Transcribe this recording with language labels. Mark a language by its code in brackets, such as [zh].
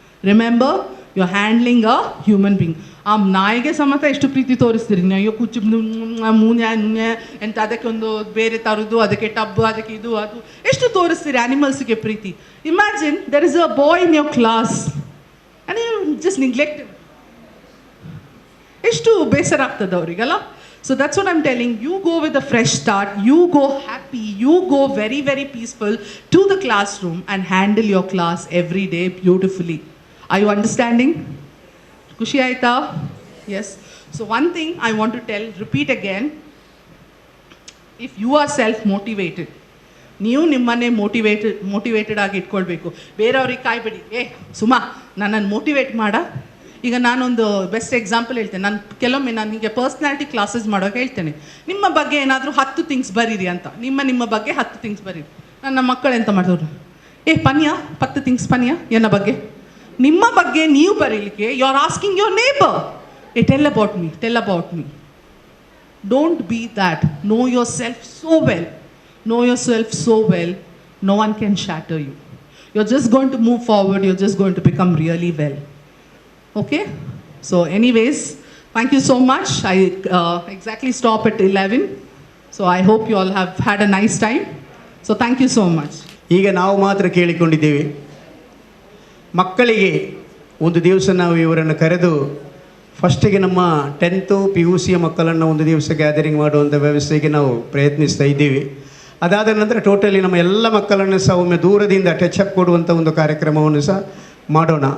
[en] Remember, you are handling a human being. [kn] ಆ ನಾಯಿಗೆ ಸಮೇತ ಎಷ್ಟು ಪ್ರೀತಿ ತೋರಿಸ್ತೀರಿ, ಅಯ್ಯೋ ಕುಚ್ಚು ನುಣ್ಣೆ ಎಂತ, ಅದಕ್ಕೆ ಒಂದು ಬೇರೆ ತರೋದು, ಅದಕ್ಕೆ ಟಬ್ಬು, ಅದಕ್ಕೆ ಇದು ಅದು, ಎಷ್ಟು ತೋರಿಸ್ತೀರಿ ಆ್ಯನಿಮಲ್ಸ್ಗೆ ಪ್ರೀತಿ. [en] Imagine there is a boy in your class and you just neglect. [kn] ಎಷ್ಟು ಬೇಸರ ಆಗ್ತದೆ ಅವರಿಗೆಲ್ಲ. [en] So that's what I'm telling you. Go with a fresh start. You go happy. You go very, very peaceful to the classroom and handle your class every day beautifully. Are you understanding? [kn] Kushi aita? [en] Yes. So one thing I want to tell, repeat again. If you are self-motivated, [kn] ನೀವು ನಿಮ್ಮನ್ನೇ motivated ಆಗಿ ಇಟ್ಕೊಳ್ಬೇಕು. ಬೇರೆಯವ್ರಿಗೆ ಕಾಯ್ಬೇಡಿ, ಸುಮಾ ನನ್ನನ್ನು motivate ಮಾಡ. ಈಗ ನಾನೊಂದು best example ಹೇಳ್ತೇನೆ. ಕೆಲವೊಮ್ಮೆ ನನಗೆ ಪರ್ಸ್ನಾಲಿಟಿ ಕ್ಲಾಸಸ್ ಮಾಡೋಕೆ ಹೇಳ್ತೇನೆ, ನಿಮ್ಮ ಬಗ್ಗೆ ಏನಾದರೂ 10 ಥಿಂಗ್ಸ್ ಬರೀರಿ ಅಂತ. ನಿಮ್ಮ ಬಗ್ಗೆ 10 ಥಿಂಗ್ಸ್ ಬರೀರಿ. ನನ್ನ ಮಕ್ಕಳು ಎಂತ ಮಾಡಿದ್ರು, [tcy] ಪನ್ಯ 10 ಥಿಂಗ್ಸ್ ಪನ್ಯ ಎನ್ನ ಬಗ್ಗೆ. [kn] ನಿಮ್ಮ ಬಗ್ಗೆ ನೀವು ಬರೀಲಿಕ್ಕೆ [en] You are asking your neighbour, tell about me. Don't be that. Know yourself so well. Know yourself so well, no one can shatter you. You're just going to move forward, you're just going to become really well. Okay? So anyways, thank you so much. I exactly stop at 11. So I hope you all have had a nice time. So thank you so much. [kn] ಈಗ ನಾವು ಮಾತ್ರ ಕೇಳಿಕೊಂಡಿದ್ದೇವೆ, ಮಕ್ಕಳಿಗೆ ಒಂದು ದಿವಸ ನಾವು ಇವರನ್ನು ಕರೆದು ಫಸ್ಟಿಗೆ ನಮ್ಮ 10th PUC ಮಕ್ಕಳನ್ನು ಒಂದು ದಿವಸ ಗ್ಯಾದರಿಂಗ್ ಮಾಡುವಂಥ ವ್ಯವಸ್ಥೆಗೆ ನಾವು ಪ್ರಯತ್ನಿಸ್ತಾ ಇದ್ದೀವಿ. ಅದಾದ ನಂತರ ಟೋಟಲಿ ನಮ್ಮ ಎಲ್ಲ ಮಕ್ಕಳನ್ನು ಸಹ ಒಮ್ಮೆ ದೂರದಿಂದ ಟಚಪ್ ಕೊಡುವಂಥ ಒಂದು ಕಾರ್ಯಕ್ರಮವನ್ನು ಸಹ ಮಾಡೋಣ.